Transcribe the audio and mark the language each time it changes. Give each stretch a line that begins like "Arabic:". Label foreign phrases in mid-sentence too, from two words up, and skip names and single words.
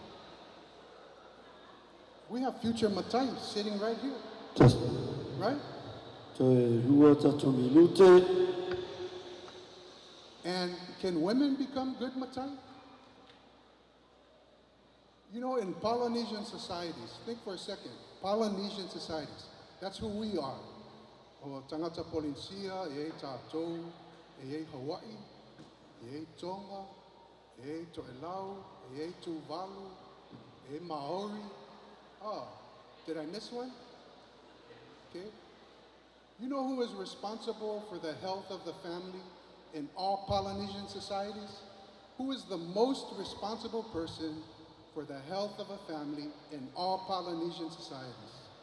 English: We have future Matai sitting right here, right? And can women become good Matai? You know, in Polynesian societies, think for a second, Polynesian societies, that's who we are.
Samoan: O tangata Polynesia, e tātou, e Hawaii, e Tonga, e To'elau, e Tuvalu, e Maori.
English: Oh, did I miss one? Okay. You know who is responsible for the health of the family in all Polynesian societies? Who is the most responsible person for the health of a family in all Polynesian societies?